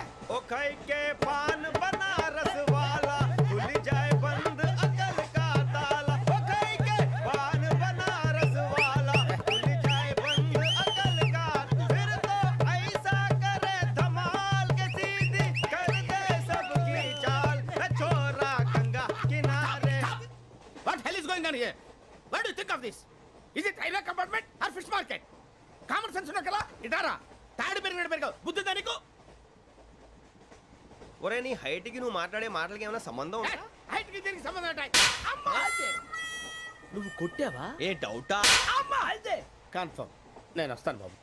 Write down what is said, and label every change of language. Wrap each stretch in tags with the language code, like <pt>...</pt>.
<hi>ओ खाई के पान बनारस वाला खुल जाए बंद अकल का ताला ओ खाई के पान बनारस वाला खुल जाए बंद अकल का फिर तो ऐसा करे धमाल के सीधी कर दे सबकी चाल छोरा गंगा किनारे</hi> <en>What hell is going on here? What do you think of this? Is it railway compartment or fish market?</en> <te>Common sense ఉన్న కదా ఇటారా తాడి పెరిగినట్టు పెరిగావు బుద్ధి దానికి ఒరే నీ హైట్ కి నువ్వు మాట్లాడే మాటలకి ఏమైనా సంబంధం ఉందా హైట్ కి దీనికి సంబంధం ఉంటాయి అమ్మా అదే నువ్వు కొట్టావా? ఏ డౌటా అమ్మా అదే కన్ఫర్మ్ నేను వస్తాను బాబు</te>